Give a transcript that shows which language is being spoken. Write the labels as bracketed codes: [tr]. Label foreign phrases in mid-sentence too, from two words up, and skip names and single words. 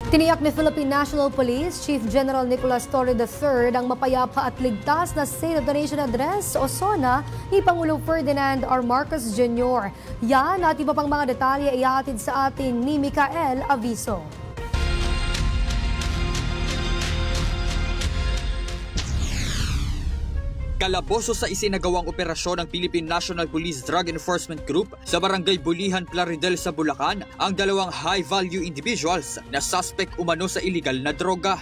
[tl] Tiniyak ni Philippine National Police Chief General Nicolas Torre III ang mapayapa at ligtas na State of the Nation Address o SONA ni Pangulong Ferdinand R. Marcos Jr. Yan at iba pang mga detalye ay ihatid sa atin ni Micael Aviso. Kalaboso sa isinagawang operasyon ng Philippine National Police Drug Enforcement Group sa Barangay Bulihan, Plaridel sa Bulacan ang dalawang [en] high-value individuals [tl] na suspect umano sa illegal na droga.